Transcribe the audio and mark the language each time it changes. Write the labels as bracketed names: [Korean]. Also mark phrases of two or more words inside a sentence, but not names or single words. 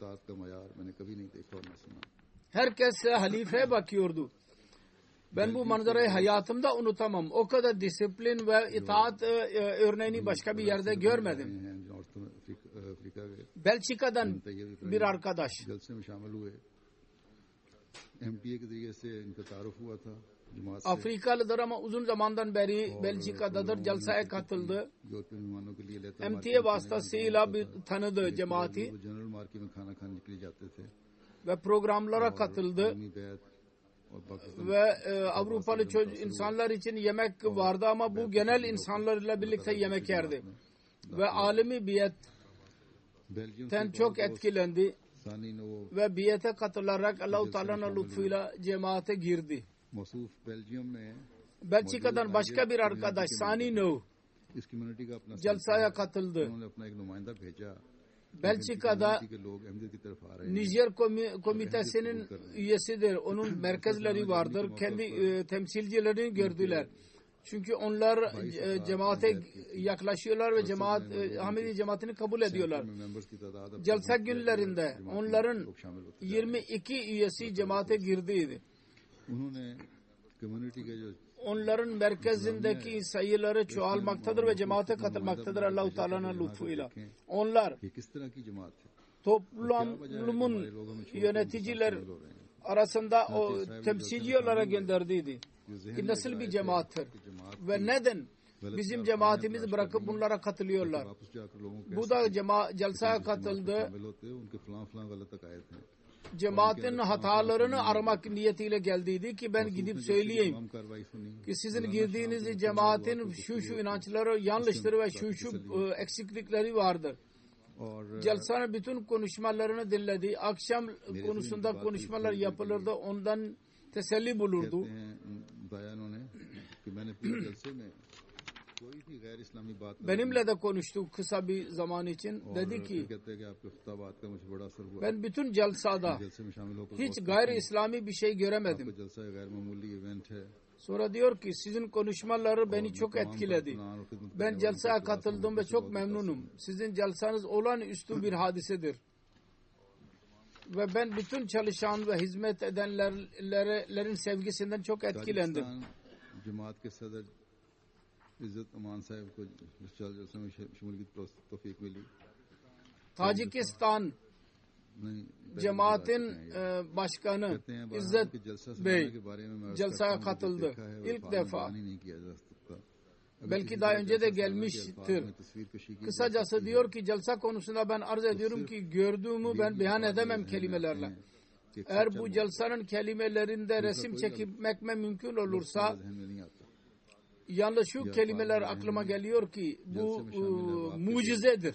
[Turkish] Herkes halifeye bakıyordu. Ben bu manzarayı hayatımda unutamam. O kadar disiplin ve itaat örneğini başka bir yerde görmedim. Belçika'dan bir arkadaş [Urdu] جلسے میں شامل ہوئے ایم ٹی اے کے ذریعے سے ان کا تعارف ہوا تھا جماعت سے [Turkish] Afrikalıdır ama uzun zamandan beri Belçika'dadır. Celsa'ya katıldı. [Urdu] یورپی مہمانوں کے لیے لیتا [Turkish] MTA vasıtasıyla bir tanıdı cemaati [English] general market [Urdu] میں کھانا کھانے کے لیے جاتے تھے [Turkish] ve programlara katıldı. [Urdu] آرمی بیعت اور پاکستان [Turkish] Ve Avrupalı insanlar için yemek vardı ama bu genel insanlarla birlikte yemek yerdi. Ve alemi बेल्जियम biyetten çok etkilendi [Urdu] ثانی نے وہ [Turkish] ve biyete katılarak Allah-u Teala'nın lütfuyla cemaate girdi. [Urdu] موصوف بیلجیم میں [Turkish] Belçika'dan başka bir arkadaş Sani No [Urdu] اس کمیونٹی کا اپنا [Turkish] Celsa'ya katıldı. [Urdu] انہوں نے اپنا ایک نمائندہ بھیجا [Turkish] Belçika'da [Urdu] کہ لوگ احمدیت کی طرف آ رہے ہیں [Turkish] Nijer komitesinin üyesidir. Onun merkezleri vardır. Kendi temsilcilerini gördüler. Çünkü onlar cemaate yaklaşıyorlar ve cemaat Ahmedi cemaatini kabul ediyorlar. [Urdu] ممبرز کی تعداد [Turkish] Celsa günlerinde onların 22 üyesi cemaate girdiydi. [Urdu] انہوں نے کمیونٹی کے جو [Turkish] Onların merkezindeki sayıları çoğalmaktadır ve cemaate katılmaktadır Allah-u Teala'nın lütfuyla. Onlar [Urdu] یہ کس طرح کی جماعت ہے [Turkish] toplumun yöneticiler arasında o temsilci olarak gönderdiğiydi. Nasıl bir cemaattir ve neden bizim cemaatimizi bırakıp bunlara katılıyorlar? [Urdu] واپس جا کر لوگوں کے [Turkish] Bu da celsaya katıldı. [Urdu] شامل ہوتے ہیں ان کے فلاں فلاں غلط عقائد ہیں [Turkish] Cemaatin hatalarını aramak niyetiyle geldiydi ki ben gidip söyleyeyim [Urdu] تمام کارروائی سنی [Turkish] ki sizin girdiğiniz cemaatin şu inançları yanlıştır ve şu eksiklikleri vardır. [Urdu] और [Turkish] Celsanın bütün konuşmalarını dinledi. Akşam konusunda konuşmalar yapılırdı. Ondan teselli bulurdu. [Urdu] بیانوں نے کہ میں نے پورے جلسے میں کوئی بھی غیر اسلامی بات [Turkish] Benimle de konuştu kısa bir zaman için. Dedi ki [Urdu] کہتے ہیں کہ آپ کے خطابات کا مجھے بڑا اثر ہوا [Turkish] ben bütün celsada [Urdu] جلسے میں شامل ہو کر [Turkish] hiç gayri İslami bir şey göremedim. [Urdu] آپ کا جلسہ غیر معمولی ایونٹ ہے [Turkish] Sonra diyor ki sizin konuşmaları beni çok etkiledi. Ben celsaya katıldım ve çok memnunum. Sizin celsanız olağanüstü bir hadisedir. Ve ben bütün çalışan ve hizmet edenlerin sevgisinden çok etkilendim. [Urdu] تاجکستان جماعت کے صدر عزت امان صاحب کو جلسے میں شمولیت کی توفیق ملی [Turkish] Tacikistan [Urdu] नहीं [Turkish] cemaatin başkanı [Urdu] کہتے ہیں [Turkish] İzzet [Urdu] کہ جلسہ [Turkish] Bey [Urdu] سالانہ کے بارے میں میں [Turkish] celsaya katıldı. İlk defa. [Urdu] نہیں کیا جا سکتا [Turkish] Belki daha önce de gelmiştir. Kısacası diyor ki celsa konusunda ben arz ediyorum ki gördüğümü ben beyan edemem kelimelerle. Eğer bu celsanın kelimelerinde resim çekmek mümkün olursa yalnız şu kelimeler aklıma geliyor ki bu mucizedir.